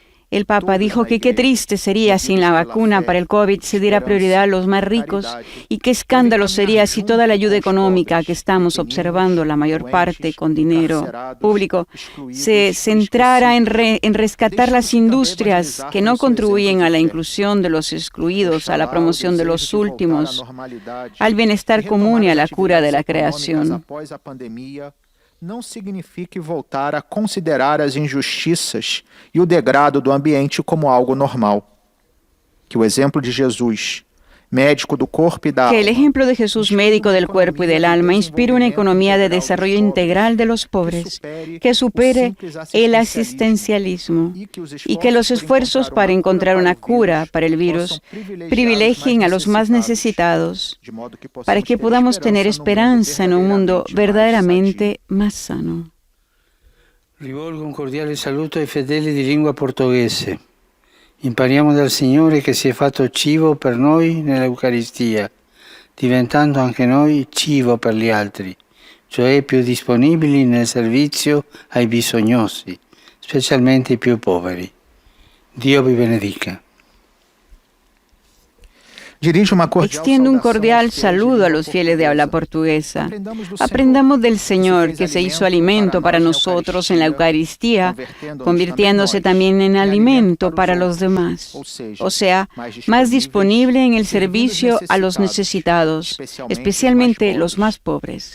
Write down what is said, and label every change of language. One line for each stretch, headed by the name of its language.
Spanish: El Papa dijo que qué triste sería si en la vacuna para el COVID se diera prioridad a los más ricos y qué escándalo sería si toda la ayuda económica que estamos observando, la mayor parte con dinero público, se centrara en rescatar las industrias que no contribuyen a la inclusión de los excluidos, a la promoción de los últimos, al bienestar común y a la cura de la creación.
Portuguese: Não signifique voltar a considerar as injustiças e o degrado do ambiente como algo normal. Que o exemplo de Jesus, médico do corpo
Spanish: y
Portuguese: da alma,
Spanish: que el ejemplo de Jesús, médico del cuerpo y del alma, inspire una economía de desarrollo integral de los pobres, que supere el asistencialismo y que los esfuerzos para encontrar una cura para el virus privilegien a los más necesitados, para que podamos tener esperanza en un mundo verdaderamente más sano.
Italian: Rivolgo un cordiale saluto ai fedeli di lingua portoghese. Impariamo dal Signore che si è fatto cibo per noi nell'Eucaristia, diventando anche noi cibo per gli altri, cioè più disponibili nel servizio ai bisognosi, specialmente i più poveri. Dio vi benedica.
Spanish: Extiendo un cordial saludo a los fieles de habla portuguesa. Aprendamos del Señor, que se hizo alimento para nosotros en la Eucaristía, convirtiéndose también en alimento para los demás. O sea, más disponible en el servicio a los necesitados, especialmente los más pobres.